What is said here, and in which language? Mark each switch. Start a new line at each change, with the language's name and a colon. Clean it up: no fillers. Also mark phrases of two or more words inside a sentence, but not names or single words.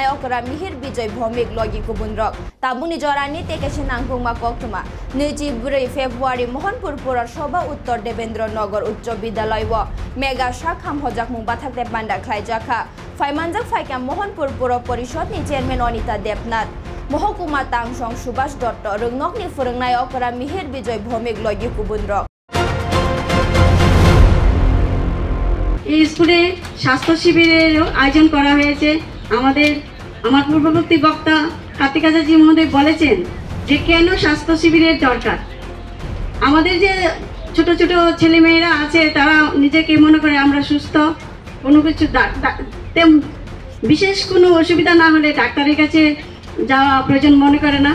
Kok Borok: okra Mihir Bijoy Bhomik logi kubunrok Tabungni jorani tekeshin nangkuma koktoma 24 Februari Mohanpur Purasabha Uttor Devendra Nagar Uchcha Bidyalayo Mega Shakham hojak mungba thakte panda khlaijaka Faimanjak faika Mohanpur Pura Porishod ni Chairman Anita Debnath Mohokuma Tangsong Subhash Dotto Röngnok ni phurungnai okra Mihir Bijoy Bhomik logi kubunrok
Bangla: এই স্কুলে স্বাস্থ্য শিবিরের আয়োজন করা হয়েছে। আমার পূর্ববর্তী বক্তা কার্তিক আচার্য মহোদয় বলেছেন যে কেন স্বাস্থ্য শিবিরের দরকার। আমাদের যে ছোট ছোট ছেলেমেয়েরা আছে তারা নিজেকে মনে করে আমরা সুস্থ, কোনো কিছু বিশেষ কোনো অসুবিধা না হলে ডাক্তারের কাছে যাওয়া প্রয়োজন মনে করে না।